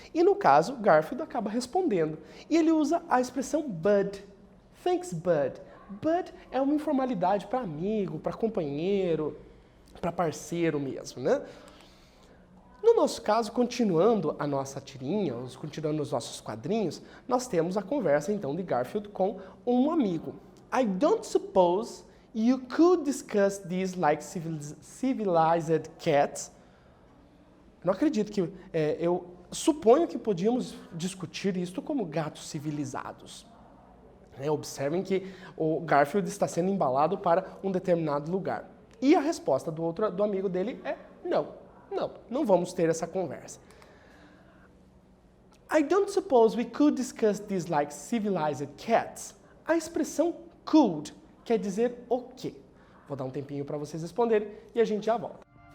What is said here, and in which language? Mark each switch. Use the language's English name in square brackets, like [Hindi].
[Portuguese] E no caso, Garfield acaba respondendo. E ele usa a expressão bud. [English] Thanks, bud. [Portuguese] Bud é uma informalidade para amigo, para companheiro, para parceiro mesmo, né? No nosso caso, continuando a nossa tirinha, continuando os nossos quadrinhos, nós temos a conversa, então, de Garfield com um amigo. [English] I don't suppose you could discuss this like civilized cats. [Portuguese] Não acredito que... eu suponho que podíamos discutir isto como gatos civilizados. Observem que o Garfield está sendo embalado para um determinado lugar. E a resposta do amigo dele é não. Não vamos ter essa conversa. [English] I don't suppose we could discuss this like civilized cats. [Portuguese] A expressão could quer dizer o quê? Vou dar um tempinho para vocês responderem e a gente já volta.